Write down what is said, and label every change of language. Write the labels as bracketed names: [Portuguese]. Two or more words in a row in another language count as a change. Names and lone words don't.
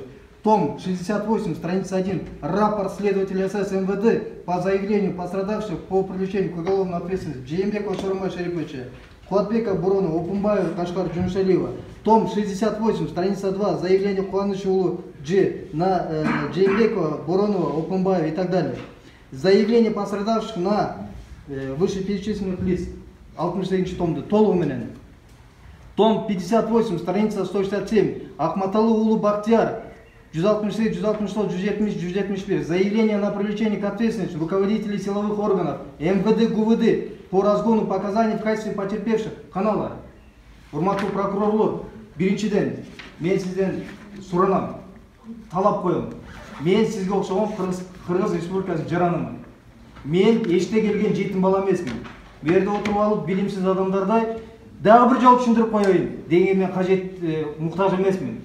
[Russian] Том 68, страница 1. Рапорт следователя СС МВД по заявлению пострадавших по привлечению к уголовной ответственности Жээнбекова Сооронбая Шарифовича, Куатбека Буронова, Опунбаева, Кашкар Жуншалиева. Том 68, страница 2. Заявление Куанышулу Дж на Жээнбекова, Буронова, Опунбаева и так далее. Заявление пострадавших на вышеперечисленных лиц. [Kyrgyz] 68 томды. Толугу менен. [Russian] Том 58, страница 167. Ахматалы Улу Бактияр. 163, 164, 170, 171. Заявление на привлечение к ответственности руководителей силовых органов МВД, ГУВД по разгону показаний в качестве потерпевших. Канала. [Kyrgyz] Урматтуу прокурорлор, биринчиден, мен сизден суранам, талап коем. Мен сизге окшогон Кыргыз Республикасынын жаранымын. Мен эште келген жетим бала эмесмин. Бу жерде отуруп алып билимсиз адамдардай дагы бир жолу түшүндүрүп коеюн деген мен кажет муктаж эмесмин.